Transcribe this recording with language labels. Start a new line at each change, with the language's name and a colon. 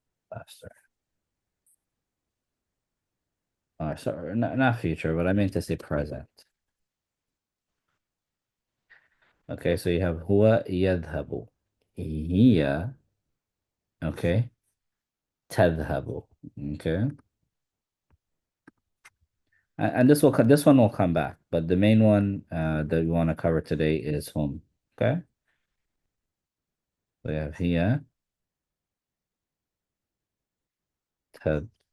English: Faster. Sorry, not future, but I meant to say present. Okay, so you have
Arabic: هو يذهب. هي, okay, تذهب.
English: Okay. And this one will come back, but the main one that we want to cover today is home. Okay. We have
Arabic: هي تذهب.